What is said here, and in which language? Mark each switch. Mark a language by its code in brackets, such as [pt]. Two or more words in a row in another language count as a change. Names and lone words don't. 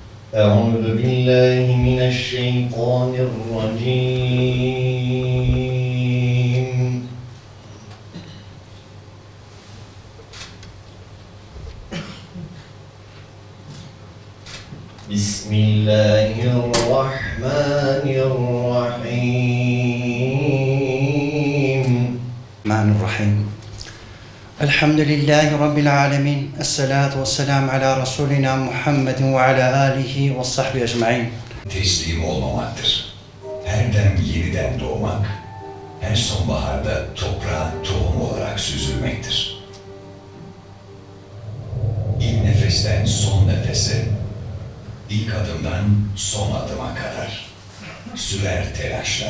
[ar] أعوذ بالله من الشيطان الرجيم بسم الله الرحمن الرحيم الرحمن الرحيم الحمد لله رب العالمين الصلاة والسلام على رسولنا محمد وعلى آله وصحبه أجمعين. [tr] Teslim olmamaktır. Her dem yeniden doğmak, her sonbaharda toprağa tohum olarak süzülmektir. İlk nefesten son nefese, ilk adımdan son adıma kadar sürer telaşla.